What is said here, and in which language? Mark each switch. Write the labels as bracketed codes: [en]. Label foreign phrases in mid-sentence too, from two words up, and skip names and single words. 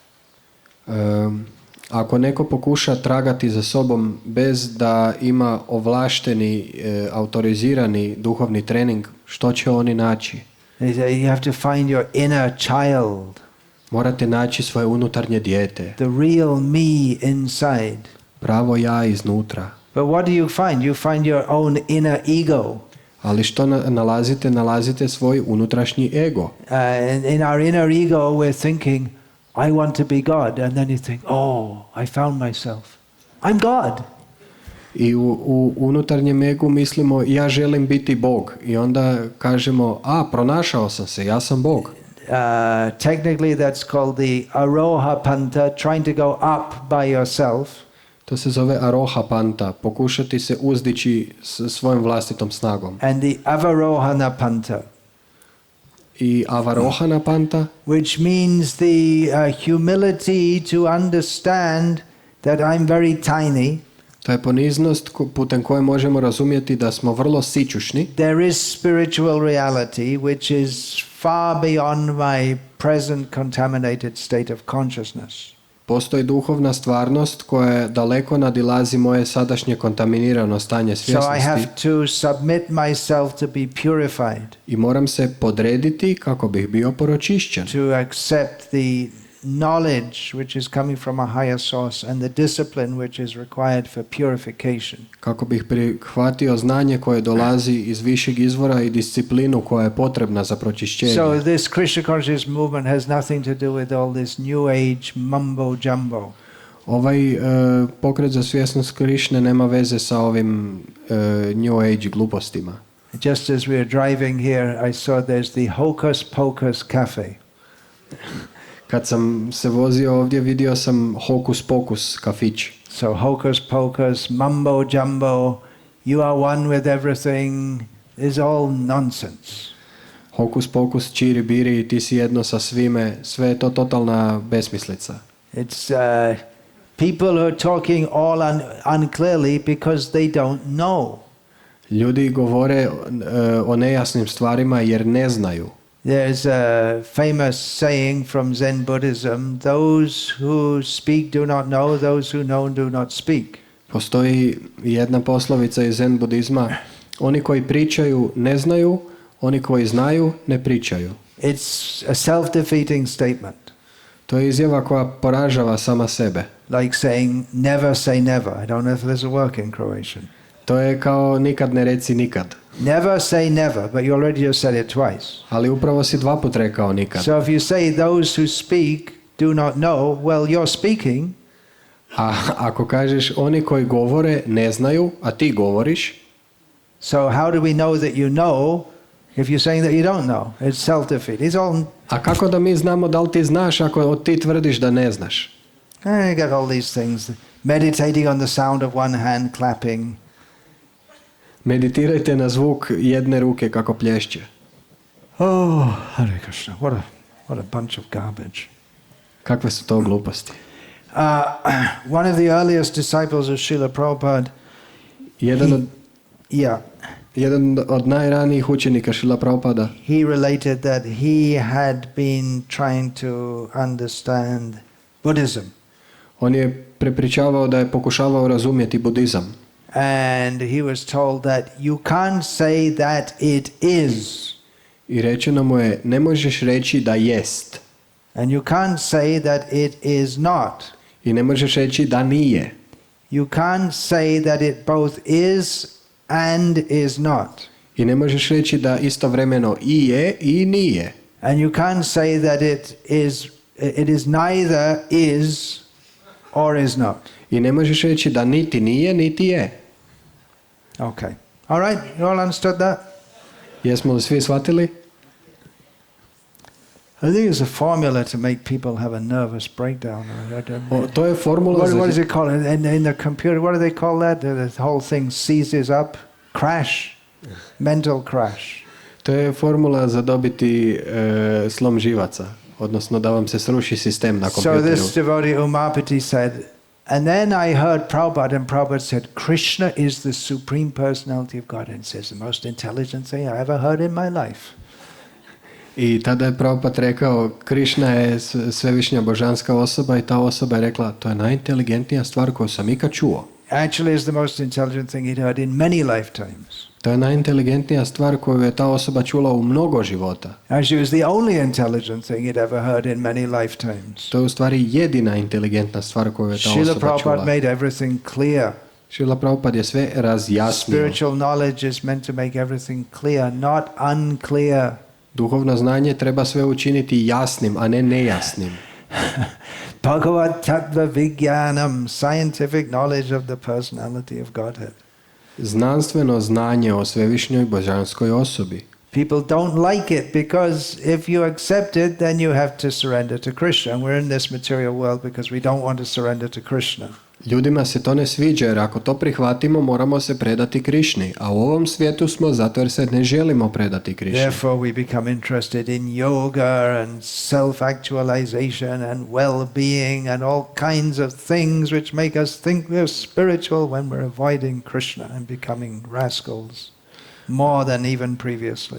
[hr] Ako neko pokuša tragati za sobom bez da ima ovlašteni, autorizirani duhovni trening, što će oni naći? [en] You have to find your inner child. [hr] Morate naći svoje unutarnje dijete. [en] The real me inside. [hr] Pravo ja iznutra. [en] But what do you find? You find your own inner ego. [hr] Ali što nalazite? Nalazite svoj unutrašnji ego. [en] In our inner ego we're thinking, I want to be God, and then you think, oh, I found myself. I'm God. [hr] I u unutarnjem egu mislimo, ja želim biti Bog. I onda kažemo, pronašao sam se, ja sam Bog. [en] Technically that's called the [sa] Aroha Panta, [en] trying to go up by yourself. [hr] To se zove [sa] Aroha Panta, [hr] pokušati se uzdići svojom vlastitom snagom. [en] And the [sa] Avarohana Panta. [hr] I [sa] Avarohana Panta, [en] which means the humility to understand that I'm very tiny. [hr] To je poniznost putem koje možemo razumjeti da smo vrlo sićušni. [en] There is spiritual reality which is far beyond my present contaminated state of consciousness. [hr] Postoji duhovna stvarnost koja daleko nadilazi moje sadašnje kontaminirano stanje svjesnosti. [en] So I have to submit myself to be purified. [hr] I moram se podrediti kako bih bio pročišćen. [en] To accept the knowledge which is coming from a higher source and the discipline which is required for purification. [hr] Kako bih prihvatio znanje koje dolazi iz višeg izvora i disciplinu koja je potrebna za pročišćenje. [en] So this Krishna consciousness movement has nothing to do with all this new age mumbo jumbo. [hr] Ovaj pokret za svjesnost Krišne nema veze sa ovim [en] New Age [hr] glupostima. [en] Just as we were driving here, I saw there's the Hocus Pocus Cafe. [hr] Kad sam se vozio ovdje, vidio sam Hokus Pokus kafić. [en] So Hocus Pocus, Mumbo Jumbo, you are one with everything, is all nonsense. [hr] Hokus Pokus, čiri biri, ti si jedno sa svime, sve je to totalna besmislica. [en] It's people who are talking all unclearly because they don't know. [hr] Ljudi govore o nejasnim stvarima jer ne znaju. [en] There's a famous saying from Zen Buddhism, those who speak do not know, those who know do not speak. [hr] Postoji jedna poslovica iz Zen budizma, oni koji pričaju ne znaju, oni koji znaju ne pričaju. [en] It's a self-defeating statement. [hr] To je izjava koja poražava sama sebe. [en] Like saying never say never. I don't know if there's a word in Croatian. [hr] To je kao nikad ne reci nikad. [en] Never say never, but you already just said it twice. [hr] Ali upravo si dva put rekao nikad. [en] So if you say those who speak do not know, well, you're speaking. [hr] A ako kažeš oni koji govore ne znaju, a ti govoriš. [en] So how do we know that you know if you're saying that you don't know? It's self-defeat. It's all. [hr] A kako da mi znamo da li ti znaš ako ti tvrdiš da ne znaš? [en] You got all these things. Meditating on the sound of one hand clapping. [hr] Meditirajte na zvuk jedne ruke kako plješće. [en] Oh, [sa] Hare Krishna. [en] What a bunch of garbage. [hr] Kakve su to gluposti? [en] One of the earliest disciples of Srila Prabhupada, [hr] jedan od najranijih učenika Srila Prabhupada, [en] he related that he had been trying to understand Buddhism. [hr] On je prepričavao da je pokušavao razumjeti budizam. [en] And he was told that you can't say that it is. [hr] I rečeno mu je, ne možeš reći da jest. [en] And you can't say that it is not. [hr] I ne možeš reći da nije. [en] You can't say that it both is and is not. [hr] I ne možeš reći da istovremeno i je i nije. [en] And you can't say that it is neither is or is not. [hr] I ne možeš reći da niti nije, niti je. [en] Okay. All right, you all understood that? [hr] Jesmo li svi shvatili? [en] I think it's a formula to make people have a nervous breakdown. [hr] To je formula [en] what is it called? In the computer, what do they call that? The whole thing seizes up. Crash. Mental crash. [hr] To je formula za dobiti slom živaca. Odnosno da vam se sruši sistem na kompjuteru. [en] So this devotee Umapati said, and then I heard Prabhupada, and Prabhupada said, Krishna is the supreme personality of God. And it says, the most intelligent thing I ever heard in my life. [hr] I tada je Prabhupada rekao, Krishna je svevišnja božanska osoba i ta osoba je rekla, to je najinteligentnija stvar koju sam ikad čuo. [en] Actually, it's the most intelligent thing he'd heard in many lifetimes. [hr] To je najinteligentnija stvar koju je ta osoba čula u mnogo života. [en] Actually, it was the only intelligent thing he'd ever heard in many lifetimes. [hr] To je u stvari jedina inteligentna stvar koju je ta osoba čula. [en] Srila Prabhupada made everything clear. [hr] Srila Prabhupada je sve razjasnio. [en] Spiritual knowledge is meant to make everything clear, not unclear. [hr] Duhovno znanje treba sve učiniti jasnim, a ne nejasnim. [en] Bhagavad-gita Vijnanam, scientific knowledge of the personality of Godhead. [hr] Znanstveno znanje o svevišnjoj božanskoj osobi. [en] People don't like it because if you accept it, then you have to surrender to Krishna. And we're in this material world because we don't want to surrender to Krishna. [hr] Ljudima se to ne sviđa jer ako to prihvatimo moramo se predati Krišni, a u ovom svijetu smo zato jer se ne želimo predati Krišni. [en] Therefore we become interested in yoga and self-actualization and well-being and all kinds of things which make us think we're spiritual when we're avoiding Krishna and becoming rascals more than even previously.